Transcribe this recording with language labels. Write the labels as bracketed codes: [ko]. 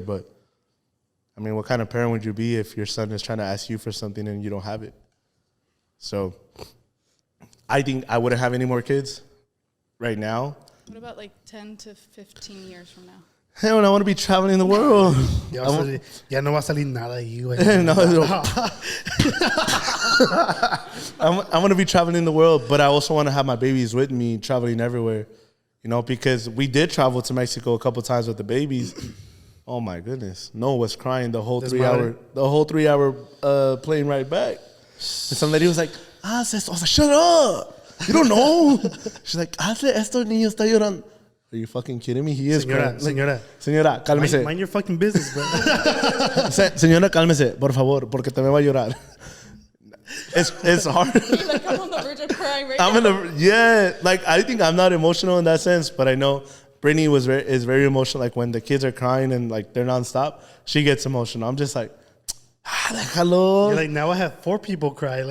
[en] But, what kind of parent would you be if your son is trying to ask you for something and you don't have it? So I think I wouldn't have any more kids right now. What about 10 to 15 years from now? Hell, I want to be traveling the world. [es] Ya no va a salir nada ahí, güey. [en] I'm going to be traveling the world, but I also want to have my babies with me traveling everywhere. Because we did travel to Mexico a couple times with the babies, Oh my goodness. Noah was crying the whole [es] Desmadre. [en] 3 hour plane ride back. And some lady was like, I was like, shut up. You don't know. She's like, [es] esto niño está llorando. [en] Are you fucking kidding me? He is crying. [es] Señora, cálmese. [en] Mind your fucking business, bro. [es] Señora, cálmese, por favor, porque te me va a llorar. [en] It's hard. Like, I'm on the verge of crying right now. Like I think I'm not emotional in that sense, but I know Brittany is very emotional. Like when the kids are crying and like they're nonstop, she gets emotional. I'm just like, [es] déjalo. [en] You're like, now I have 4 people cry.